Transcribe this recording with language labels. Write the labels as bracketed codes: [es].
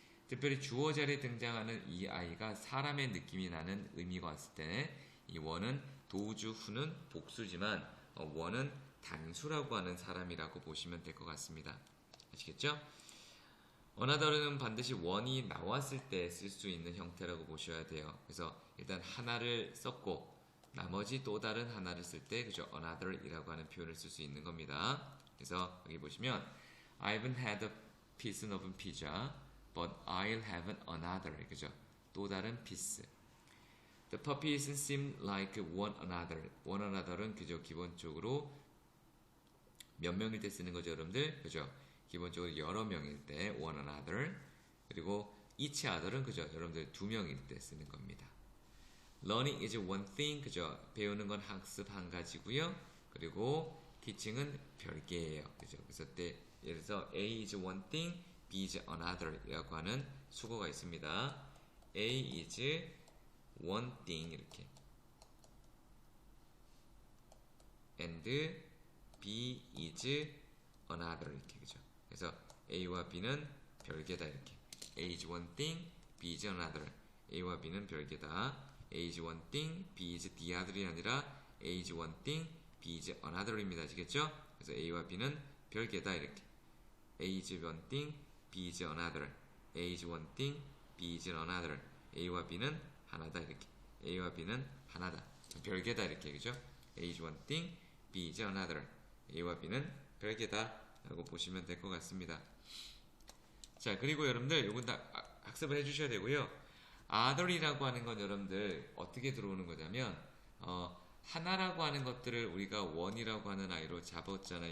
[ko] 특별히 주어 자리에 등장하는 이 아이가 사람의 느낌이 나는 의미가 왔을 때 이 원은 도주 후는 복수지만 원은 단수라고 하는 사람이라고 보시면 될 것 같습니다. 아시겠죠? another는 반드시 원이 나왔을 때 쓸 수 있는 형태라고 보셔야 돼요. 그래서 일단 하나를 썼고 나머지 또 다른 하나를 쓸 때 그죠? another이라고 하는 표현을 쓸 수 있는 겁니다. 그래서 여기 보시면 [en] I haven't had a piece of pizza, but I'll have another. [ko] 그죠? 또 다른 piece. [en] The puppy doesn't seem like one another. [ko] one another은 그죠? 기본적으로 몇 명일 때 쓰는 거죠, 여러분들? 그죠? 기본적으로 여러 명일 때 one another. 그리고 each other은 그죠? 여러분들 두 명일 때 쓰는 겁니다. [en] Learning is one thing. 그죠? [ko] 배우는 건 학습 한 가지고요. 그리고 teaching은 별개예요. 그죠? 그래서 때 예를 들어서 [en] A is one thing, B is another [ko] 이라고 하는 수거가 있습니다. [en] A is one thing 이렇게 and B is another 이렇게 그죠? [ko] 그래서 A와 B는 별개다 이렇게 [en] A is one thing, B is another. [ko] A와 B는 별개다. [en] A is one thing, B is the other [ko] 이 아니라 [en] A is one thing, B is another입니다. [ko] 아시겠죠? 그래서 A와 B는 별개다 이렇게 [en] A is one thing, B is another. A is one thing, B is another. [ko] A와 B는 하나다 이렇게 A와 B는 하나다 별개다 이렇게 그죠? [en] A is one thing, B is another. [ko] A와 B는 별개다 라고 보시면 될 것 같습니다. 자 그리고 여러분들 요건 다 학습을 해주셔야 되고요. other이라고 하는 건 여러분들 어떻게 들어오는 거냐면 하나라고 하는 것들을 우리가 원이라고 하는 아이로 잡았잖아요.